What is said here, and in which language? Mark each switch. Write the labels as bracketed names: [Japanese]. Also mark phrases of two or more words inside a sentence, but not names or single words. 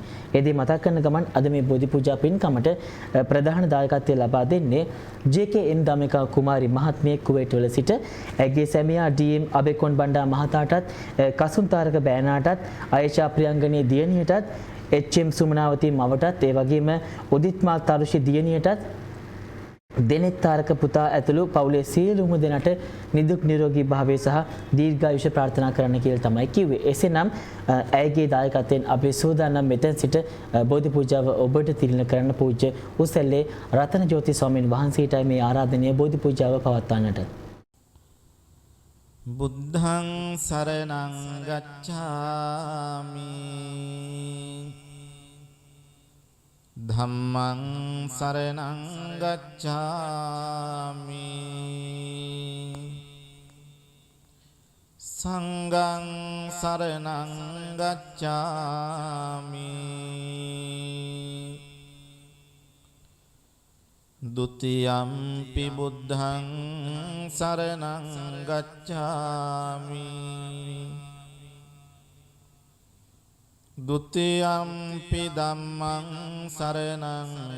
[Sinhala] ඒ දේ මතක් කරන ගමන් අද මේ බෝධි පූජා පින්කමට ප්‍රධාන දායකත්වය ලබා දෙන්නේ JKM දමිකා කුමාරි මහත්මිය කුවේට් වල සිට ඇගේ සැමියා DM අබේකොන් බණ්ඩා මහතාටත් කසුන්තාරක බෑනාටත් ආයේෂා ප්‍රියංගනී දියණියටත් HM සුමනාවතී මවටත් ඒ වගේම උදිත් මාල් තරුෂි දියණියටත් දෙනෙත් තාරක පුතා ඇතුළු පවුලේ සියලුම දෙනාට නිදුක් නිරෝගී භාවය සහ දීර්ඝායුෂ ප්‍රාර්ථනා කරන්න කියලා තමයි කිව්වේ. එසේනම් ඇයගේ දායකත්වයෙන් අපි සූදානම් මෙතෙන් සිට බෝධි පූජාව ඔබට තිළින කරන්න පූජ්‍ය උසැල්ලේ රතන ජෝති ස්වාමීන් වහන්සේටයි මේ ආරාධනීය බෝධි පූජාව පවත්වන්නට. [Pali] බුද්ධං සරණං ගච්ඡාමි ධම්මං සරණං ගච්ඡාමි සංඝං සරණං ගච්ඡාමි ဒ ුතියම්පි බුද්ධං සරණං ගච්ඡාමි ဒ ුතියම්පි ධම්මං සරණං